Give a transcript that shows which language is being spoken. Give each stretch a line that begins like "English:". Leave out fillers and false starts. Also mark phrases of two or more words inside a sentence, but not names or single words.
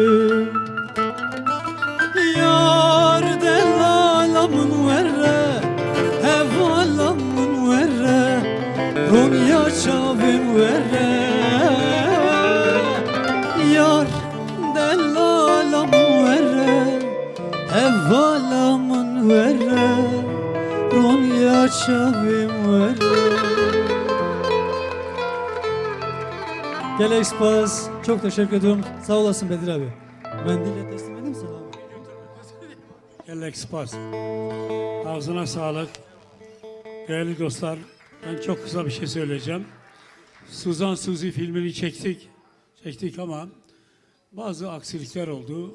Kurdish: Yar delalamın verre, hevalamın verre, Ronya çavim verre. Yar delalamın verre, hevalamın verre, Ronya çavim verre. Gelek Spas,
Turkish: çok teşekkür ediyorum. Sağ olasın Bedir abi. Mendille teslim edeyim sana abi.
Kurdish: Gelek Spas.
Turkish: Ağzına sağlık. Değerli dostlar, ben çok kısa bir şey söyleyeceğim. Suzan Suzi filmini çektik ama bazı aksilikler oldu.